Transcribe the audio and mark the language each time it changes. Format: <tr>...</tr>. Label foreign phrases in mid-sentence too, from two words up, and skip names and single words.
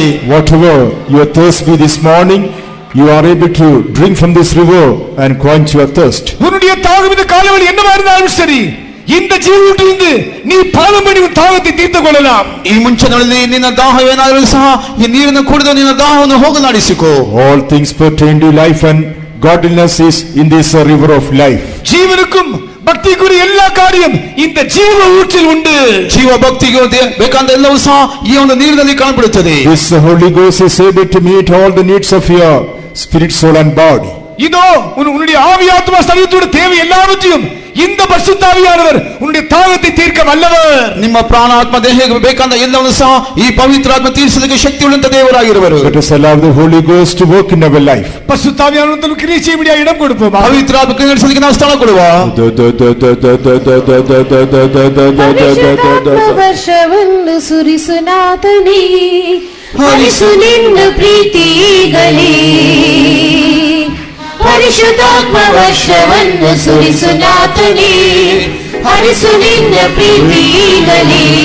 <en>Whatever your thirst be this morning, you are able to drink from this river and quench your thirst.</en> <ta>உன்னுடைய தாகம் இந்த காலைவெளி என்னவா இருந்தாலும் சரி, இந்த ஜீவத்திலிருந்து நீ பானம் பண்ணி உன் தாகத்தை தீர்த்துக் கொள்ளலாம்.</ta> <kn>ಈ ಮುಂಚಿನಲ್ಲಿ ನಿನ್ನ ದಾಹವೇನಾದರೂ ಸಹ ಈ ನೀರನ್ನು ಕುಡಿದು ನಿನ್ನ ದಾಹವನ್ನು ಹೋಗಲಾಡಿಸಿಕೋ.</kn> <en>All things pertain to life and godliness is in this river of life.</en> <ta>ஜீவனுக்கும் பக்திக்குரிய எல்லா காரியம் இந்த ஜீவ ஊற்றில் உண்டு.</ta> <kn>ಜೀವ ಭಕ್ತಿಗೆ ಬೇಕಾದ ಎಲ್ಲವೂ ಸಹ ಈ ಒಂದು ನೀರಿನಲ್ಲಿ ಕಾಣப்படுತ್ತದೆ.</kn> <en>This Holy Ghost is able to meet all the needs of your spirit, soul and body.</en> <ta>இதோ உன்னுடைய ஆவி ஆத்மா சரீரத்தோட தேவை எல்லாவற்றையும் இந்த பரிசுத்தாவியானவர் உன்னுடைய தாகத்தை தீர்க்க வல்லவர்.</ta> <kn>ನಿಮ್ಮ ಪ್ರಾಣ ಆತ್ಮ ದೇಹಕ್ಕೆ ಬೇಕಾದ ಎಲ್ಲವನ್ನೂ ಸಹ ಈ ಪವಿತ್ರಾತ್ಮ ತೀರಿಸಲಿಕ್ಕೆ ಶಕ್ತಿಯುಳ್ಳಂತ ದೇವರಾಗಿರುವರು.</kn> <en>Let us allow the Holy Ghost to work in our life.</en> <ta>பரிசுத்தாவியானவர் கிரியை செய்ய இடம் கொடுப்போம்.</ta> <kn>ಪವಿತ್ರಾತ್ಮ ಕ್ರಿಯೆ ನಡೆಸಲಿಕ್ಕೆ ನಾವು ಸ್ಥಳ ಕೊಡುವ. ವರ್ಷವನ್ನು ಸುರಿಸುನಾಥನೇ ಹರಿಸು ನಿನ್ನ ಪ್ರೀತಿಗಲೇ ಪರಿಶುದ್ಧಾತ್ಮ ವರ್ಷವನ್ನು ಸುರಿಸುನಾಥನೇ ಹರಿಸು ನಿನ್ನ ಪ್ರೀತಿಗಲೇ</kn>